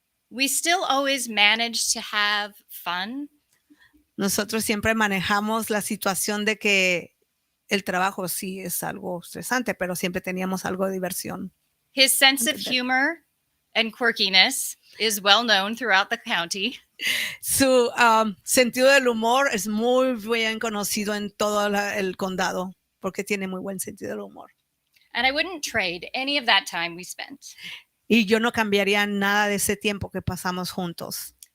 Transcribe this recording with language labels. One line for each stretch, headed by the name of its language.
English: We still always managed to have fun.
Spanish: Nosotros siempre manejamos la situación de que el trabajo sí es algo estresante, pero siempre teníamos algo de diversión.
English: His sense of humor and quirkiness is well known throughout the county.
Spanish: Su sentido del humor es muy bien conocido en todo el condado porque tiene muy buen sentido del humor.
English: And I wouldn't trade any of that time we spent.
Spanish: Y yo no cambiaría nada de ese tiempo que pasamos juntos.